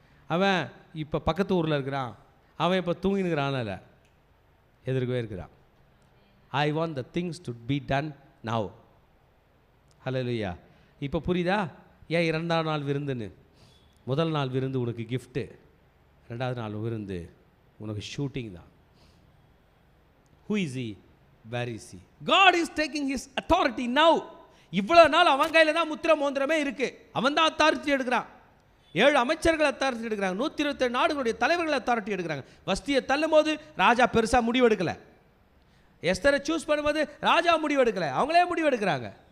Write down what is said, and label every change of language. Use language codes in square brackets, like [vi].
[ta] அவன் இப்போ பக்கத்து ஊரில் இருக்கிறான், அவன் இப்போ தூங்கினுக்கிறான்ல, எதிர்க்கவே இருக்கிறான். [en] I want the things to be done now. அல்லேலூயா. [ta] இப்போ புரியுதா ஏன் 2ஆம் நாள் விருந்துன்னு? முதல் நாள் விருந்து உனக்கு கிஃப்ட்டு, 2வது நாள் விருந்து உனக்கு ஷூட்டிங் தான். [en] Who is he? Where is he? God is taking his authority now. [ta] இவ்வளோ நாள் அவன் கையில் தான் முத்திர மோந்திரமே இருக்குது, அவன் தான் அத்தாரிட்டி எடுக்கிறான். 7 அமைச்சர்கள் அத்தாரிட்டி எடுக்கிறாங்க, 127 நாடுகளுடைய தலைவர்கள் அத்தாரிட்டி எடுக்கிறாங்க. வஸ்தியை தள்ளும் போது ராஜா பெருசாக முடிவெடுக்கலை, எஸ்தரை சூஸ் பண்ணும்போது ராஜா முடிவெடுக்கலை, அவங்களே முடிவெடுக்கிறாங்க.